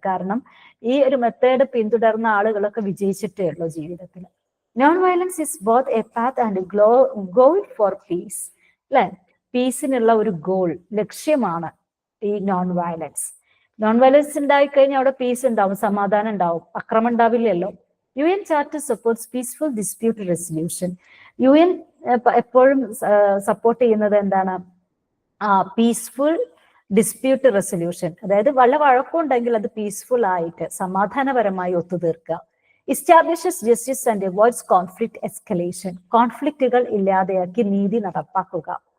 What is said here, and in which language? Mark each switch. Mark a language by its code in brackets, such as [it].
[ml] കാരണം ഈ ഒരു മെത്തേഡ് പിന്തുടർന്ന ആളുകളൊക്കെ വിജയിച്ചിട്ടേ ഉള്ളൂ ജീവിതത്തിൽ. [en] non violence is both a path and goal for peace, [ml] അല്ലെ, പീസിനുള്ള ഒരു ഗോൾ, ലക്ഷ്യമാണ് ഈ നോൺ വയലൻസ്. നോൺ വയലൻസ് ഉണ്ടായിക്കഴിഞ്ഞാൽ അവിടെ പീസ് ഉണ്ടാവും, സമാധാനം ഉണ്ടാവും, അക്രമം ഉണ്ടാവില്ലല്ലോ. [en] UN Charter supports peaceful dispute resolution. [ml] UN എപ്പോഴും സപ്പോർട്ട് ചെയ്യുന്നത് എന്താണ്? പീസ്ഫുൾ ഡിസ്പ്യൂട്ട് റെസൊല്യൂഷൻ, അതായത് വല്ല വഴക്കമുണ്ടെങ്കിൽ അത് പീസ്ഫുൾ ആയിട്ട് സമാധാനപരമായി ഒത്തുതീർക്കുക. [en] establishes justice and avoids conflict escalation, [ml] കോൺഫ്ലിക്റ്റുകൾ ഇല്ലാതെയാക്കി നീതി നടപ്പാക്കുക.